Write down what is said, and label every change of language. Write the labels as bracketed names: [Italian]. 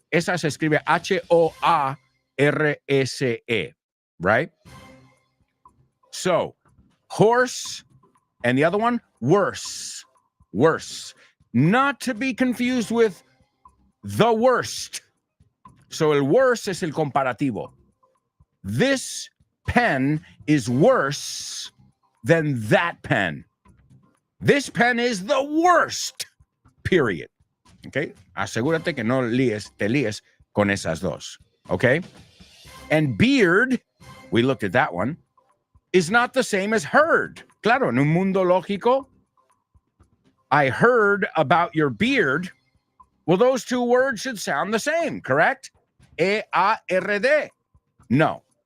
[Spanish] Esa se escribe H-O-A-R-S-E, [English] right? So, horse, and the other one, worse. Worse. Not to be confused with the worst. [Spanish] So el worse es el comparativo. [English] This pen is worse than that pen. This pen is the worst, period. Okay? [Spanish] Asegúrate que no te líes con esas dos. [English] Okay? And beard, we looked at that one, is not the same as heard. [Spanish] Claro, en un mundo lógico, [English] I heard about your beard. Well, those two words should sound the same, correct? E-A-R-D. No.